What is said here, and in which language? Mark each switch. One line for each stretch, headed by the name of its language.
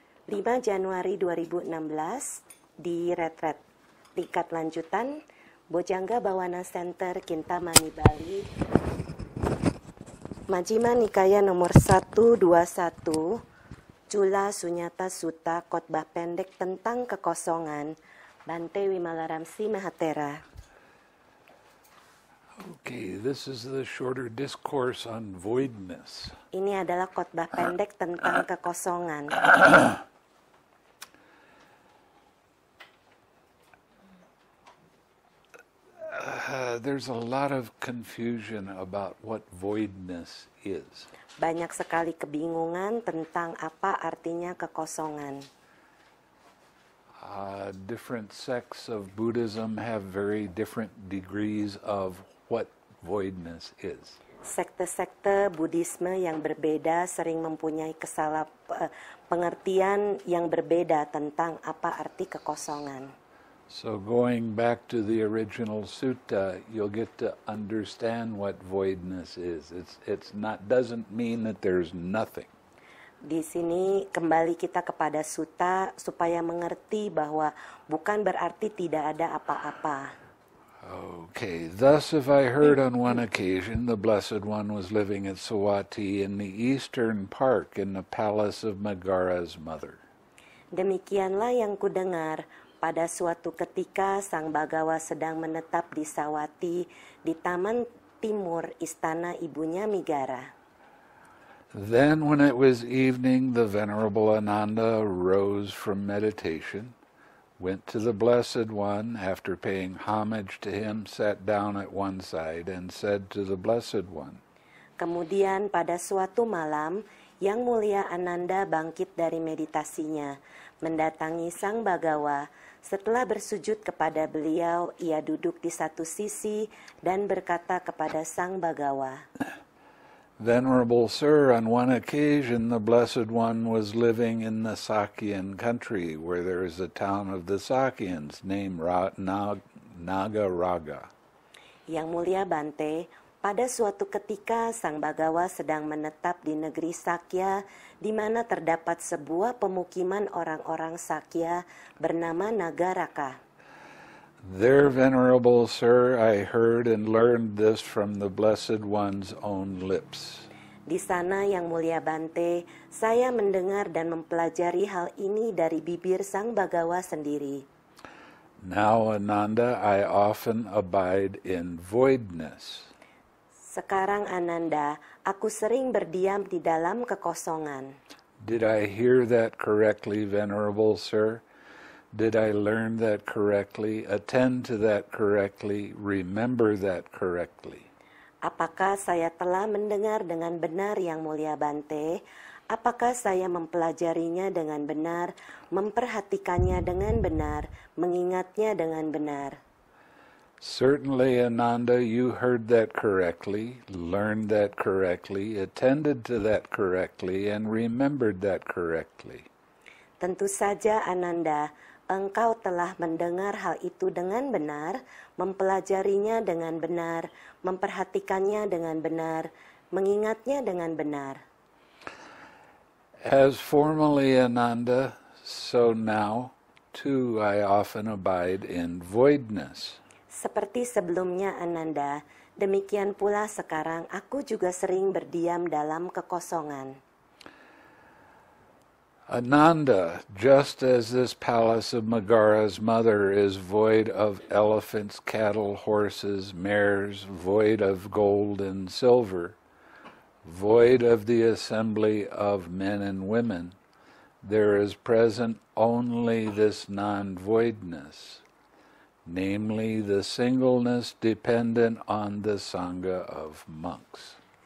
Indonesian: 5 Januari 2016, di retret tingkat lanjutan, Bojjanga Bhawana Center, Kintamani, Bali, Majjhima Nikaya nomor 121, Chula Sunyata Sutta, khotbah pendek tentang kekosongan, Bante Wimalaramsi Mahatera.
English: Okay, this is the shorter discourse on voidness.
Indonesian: Ini adalah khotbah pendek tentang kekosongan.
English: There's a lot of confusion about what voidness is.
Indonesian: Banyak sekali kebingungan tentang apa artinya kekosongan.
English: Different sects of Buddhism have very different degrees of what voidness is.
Indonesian: Sekte-sekte Buddhisme yang berbeda sering mempunyai pengertian yang berbeda tentang apa arti kekosongan.
English: So going back to the original sutta, you'll get to understand what voidness is. It's not doesn't mean that there's nothing.
Indonesian: Di sini kembali kita kepada sutta supaya mengerti bahwa bukan berarti tidak ada apa-apa.
English: Okay, thus if I heard on one occasion the Blessed One was living at Savatthi in the eastern park in the palace of Megara's mother.
Indonesian: Demikianlah yang kudengar, pada suatu ketika Sang Bhagawa sedang menetap di Savatthi di taman timur istana ibunya Megara.
English: Then when it was evening, the Venerable Ananda rose from meditation, went to the Blessed One, after paying homage to him, sat down at one side and said to the Blessed One.
Indonesian: Kemudian pada suatu malam, Yang Mulia Ananda bangkit dari meditasinya, mendatangi Sang Bhagawa. Setelah bersujud kepada beliau, ia duduk di satu sisi dan berkata kepada Sang Bhagawa,
English: Venerable Sir, on one occasion the Blessed One was living in the Sakyan country, where there is a town of the Sakyans named Nagaraga.
Indonesian: Yang Mulia Bante, pada suatu ketika Sang Bhagawa sedang menetap di negeri Sakya, di mana terdapat sebuah pemukiman orang-orang Sakya bernama Nagaraka.
English: There, Venerable Sir, I heard and learned this from the Blessed One's own lips.
Indonesian: Di sana, Yang Mulia Bante, saya mendengar dan mempelajari hal ini dari bibir Sang Bhagawa sendiri.
English: Now, Ananda, I often abide in voidness.
Indonesian: Sekarang Ananda, aku sering berdiam di dalam kekosongan.
English: Did I hear that correctly, Venerable Sir? Did I learn that correctly, attend to that correctly, remember that correctly?
Indonesian: Apakah saya telah mendengar dengan benar, Yang Mulia Bante? Apakah saya mempelajarinya dengan benar, memperhatikannya dengan benar, mengingatnya dengan benar?
English: Certainly, Ananda, you heard that correctly, learned that correctly, attended to that correctly, and remembered that correctly.
Indonesian: Tentu saja, Ananda, engkau telah mendengar hal itu dengan benar, mempelajarinya dengan benar, memperhatikannya dengan benar, mengingatnya dengan benar.
English: As formerly Ananda, so now, too, I often abide in voidness.
Indonesian: Seperti sebelumnya Ananda, demikian pula sekarang aku juga sering berdiam dalam kekosongan.
English: Ananda, just as this palace of Megara's mother is void of elephants, cattle, horses, mares, void of gold and silver, void of the assembly of men and women, there is present only this non-voidness, namely the singleness dependent on the Sangha of monks.